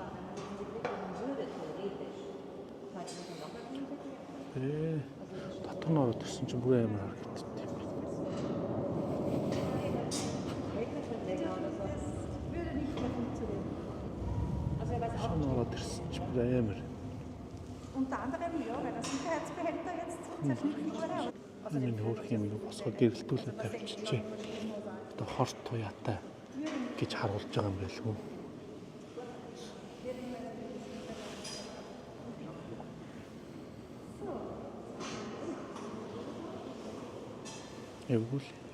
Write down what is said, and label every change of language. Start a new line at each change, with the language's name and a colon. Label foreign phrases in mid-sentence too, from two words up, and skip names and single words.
Mongolian: Татгын ороод ирсэн чинь бүр амар харагддаг юм байна. Шон ороод ирсэн чинь бүр амар.
German: Unter anderem, ja, weil der Sicherheitsbehälter jetzt zerschnitten wurde.
Mongolian: Энэ хөөрх юм босгоод гэрэлтүүлээд тавьчихжээ. Одоо хорт туяатай гэж харуулж байгаа юм байлгүй. Эвгүй.